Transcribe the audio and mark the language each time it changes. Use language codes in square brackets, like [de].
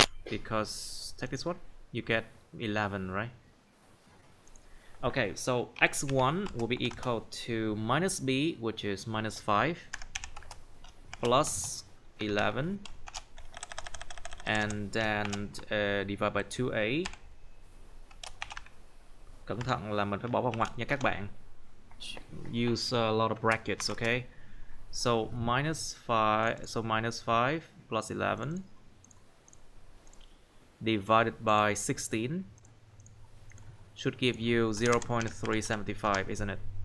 [en] Because take this one, you get 11, right? Okay, so x1 will be equal to minus b, which is minus 5, plus 11, and then divide by 2a. [vi] Cẩn thận là mình phải bỏ vào ngoặc nha các bạn. [en] Use a lot of brackets, okay? So minus 5 plus 11 divided by 16 should give you 0.375, isn't it?